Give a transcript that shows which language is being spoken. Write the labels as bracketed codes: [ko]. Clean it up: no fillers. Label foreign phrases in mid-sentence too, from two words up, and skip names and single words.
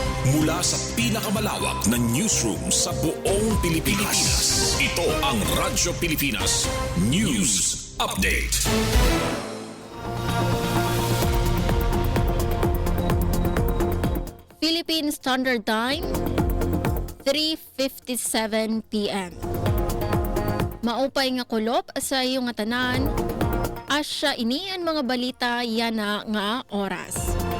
[tl] Mula sa pinakamalawak na newsroom sa buong Pilipinas. Ito ang Radyo Pilipinas News Update. Philippine Standard Time, 3:57 p.m. [war] Maupay nga kulop sa iyo nga tanan, asya ini ang mga balita yana nga oras.